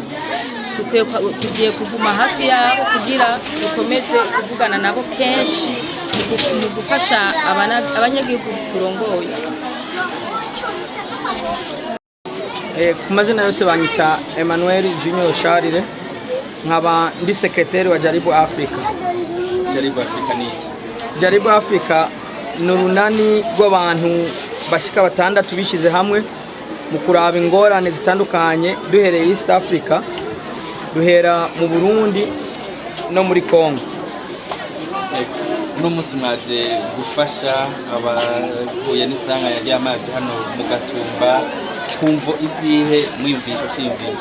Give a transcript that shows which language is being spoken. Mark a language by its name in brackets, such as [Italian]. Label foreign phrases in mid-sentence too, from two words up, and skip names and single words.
[Rundi] Tugiye kuguma hafi yabo kugira dukomeze kuvugana nabo kenshi mu gufasha abanyagihugu turongoye. Ku mazina yose banyita Emmanuel Junior Charire, nkaba ndi secrétaire wa Jaribu Africa. Jaribu Africa ni Jaribu Africa ni urunani rw'abantu bashika batandatu bishize hamwe mu kuraba ingorane zitandukanye duhereye East Africa, duhera mu Burundi no muri Congo. Uno munsi mwaje gufasha abahuye n'isanganya ry'amazi hano mu Gatumba, kumvo izihe mwiyumvisha cy'imviro?